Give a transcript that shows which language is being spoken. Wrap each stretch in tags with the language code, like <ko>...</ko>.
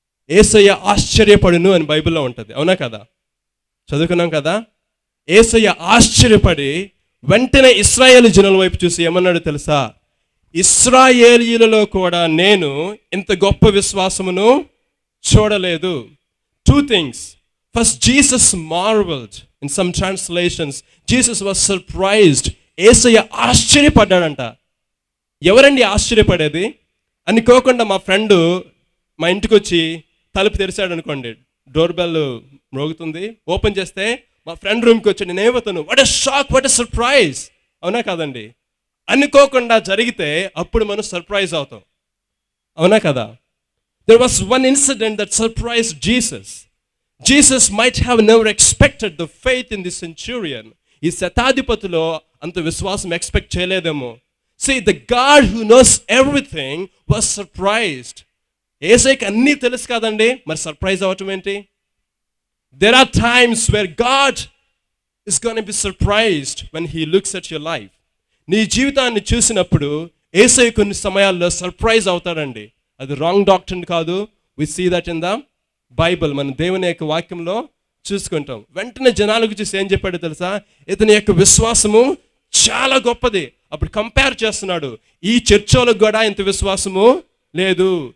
<te>యేసయ్య ఆశ్చర్యపడును అని బైబిల్లో ఉంటుంది, అవునా కదా? చదువుకున్నాం కదా. యేసయ్య ఆశ్చర్యపడి వెంటనే ఇశ్రాయేలు జనుల వైపు చూసి ఏమన్నాడు తెలుసా? ఇశ్రాయేలీయులలో కూడా నేను ఇంత గొప్ప విశ్వాసమును చూడలేదు.</te> <en>2 things. First, Jesus marveled. In some translations, Jesus was surprised.</en> <te>యేసయ్య ఆశ్చర్యపడ్డాడంట. ఎవరండి ఆశ్చర్యపడేది? అనుకోకుండా మా ఫ్రెండ్ మా ఇంటికి వచ్చి తలుపు తెరిచాడు అనుకోండి, డోర్ బెల్ మ్రోగుతుంది, ఓపెన్ చేస్తే మా ఫ్రెండ్ రూమ్కి వచ్చి నేను ఏమవుతాను,</te> <en>what a shock, what a surprise,</en> <te>అవునా కాదండి? అనుకోకుండా జరిగితే అప్పుడు మనం సర్ప్రైజ్ అవుతాం, అవునా కదా?</te> <en>There was one incident that surprised Jesus. Jesus might have never expected the faith in the centurion.</en> <te>ఈ శతాధిపతిలో అంత విశ్వాసం expect చేయలేదేమో.</te> <en>See, the God who knows everything was surprised.</en> <te>యేసయ్యకి అన్నీ తెలుసు కదండి, మరి సర్ప్రైజ్ అవటం ఏంటి?</te> <en>There are times where God is going to be surprised when he looks at your life.</en> <te>నీ జీవితాన్ని చూసినప్పుడు యేసయ్య కొన్ని సమయాల్లో సర్ప్రైజ్ అవుతాడండి. అది రాంగ్ డాక్ట్రిన్ కాదు.</te> <en>We see that in the Bible.</en> <te>మన దేవుని యొక్క వాక్యంలో చూసుకుంటాం. వెంటనే జనాలకు చూసి ఏం చెప్పాడో తెలుసా? ఇతని యొక్క విశ్వాసము చాలా గొప్పది. అప్పుడు కంపేర్ చేస్తున్నాడు, ఈ చర్చోలకు కూడా ఇంత విశ్వాసము లేదు.</te>